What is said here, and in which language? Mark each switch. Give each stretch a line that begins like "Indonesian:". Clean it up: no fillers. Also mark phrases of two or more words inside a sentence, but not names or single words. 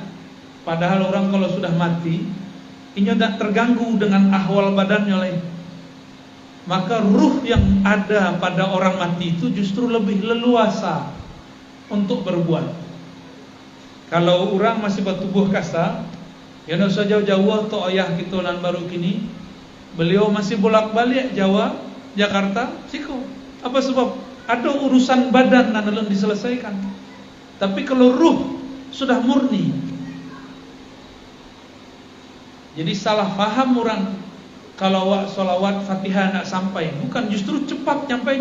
Indonesian: Padahal orang kalau sudah mati, ini tidak terganggu dengan ahwal badannya lain. Maka ruh yang ada pada orang mati itu justru lebih leluasa untuk berbuat. Kalau orang masih bertubuh kasa,
Minangkabau: ya nak usah jauh-jauh to ayah kita nan baru kini,
Indonesian: beliau masih bolak-balik Jawa, Jakarta, siko. Apa sebab? Ada urusan badan nan belum diselesaikan. Tapi kalau ruh sudah murni, jadi salah faham orang kalau solawat Fatihah nak sampai, bukan, justru cepat nyampainya.